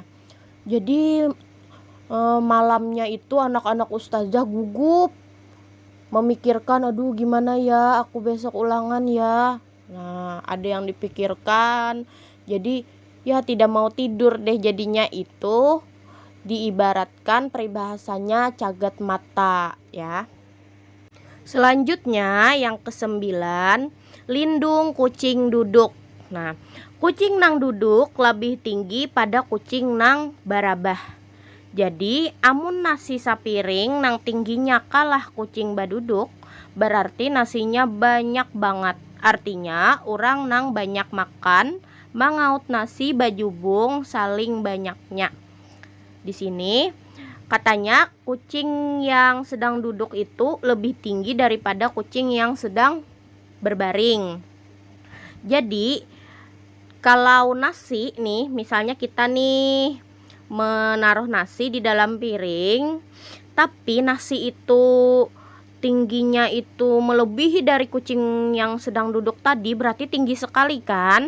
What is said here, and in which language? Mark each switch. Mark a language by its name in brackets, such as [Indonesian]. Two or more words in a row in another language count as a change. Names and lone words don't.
[Indonesian] Jadi malamnya itu anak-anak ustazah gugup memikirkan, aduh gimana ya aku besok ulangan ya. Nah, ada yang dipikirkan. Jadi ya tidak mau tidur deh, jadinya itu diibaratkan peribahasanya cagat mata ya. Selanjutnya yang ke-9, [Banjar] lindung kucing duduk. Nah, kucing nang duduk lebih tinggi pada kucing nang barabah. Jadi amun nasi sapiring nang tingginya kalah kucing baduduk, berarti nasinya banyak banget. Artinya orang nang banyak makan mangaut nasi bajubung saling banyaknya. [Indonesian] Di sini katanya kucing yang sedang duduk itu lebih tinggi daripada kucing yang sedang berbaring. Jadi kalau nasi nih, misalnya kita nih menaruh nasi di dalam piring, tapi nasi itu tingginya itu melebihi dari kucing yang sedang duduk tadi, berarti tinggi sekali kan?